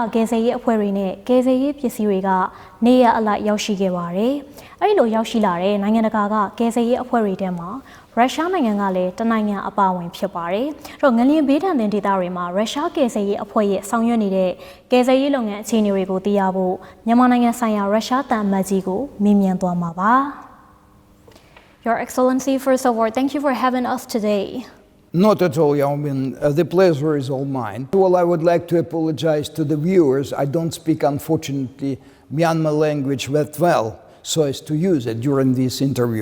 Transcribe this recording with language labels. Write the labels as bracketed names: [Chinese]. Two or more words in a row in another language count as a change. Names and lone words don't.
[Burmese] ကယ်ဆယ်ရေးအဖွဲ့တွေနဲ့ကယ်ဆယ်ရေးပစ္စည်းတွေကနေရအလိုက်ရောက်ရှိခဲ့ပါတယ်။အဲဒီလိုရောက်ရှိလာတဲ့နိုင်ငံတကာကကယ်ဆယ်ရေးအဖွဲ့တွေထဲမှာရုရှားနိုင်ငံကလည်းတနိုင်ငံအပါအဝင်ဖြစ်ပါတယ်။အဲ့တော့ငလျင်ဘေးဒဏ်သင့်ဒေသတွေမှာရုရှားကယ်ဆယ်ရေးအဖွဲ့ရဲ့ဆောင်ရွက်နေတဲ့ကယ်ဆယ်ရေးလုပ်ငန်းအခြေအနေတွေကိုသိရဖို့မြန်မာနိုင်ငံဆိုင်ရာရုရှားတန်အမတ်ကြီးကိုမေးမြန်းသွားမှာပါ။ [English] Your Excellency, first of all, thank you for having us today. Not at all, Yao Min. The pleasure is all mine. Well, I would like to apologize to the viewers. I don't speak, unfortunately, Myanmar language that well, so as to use it during this interview.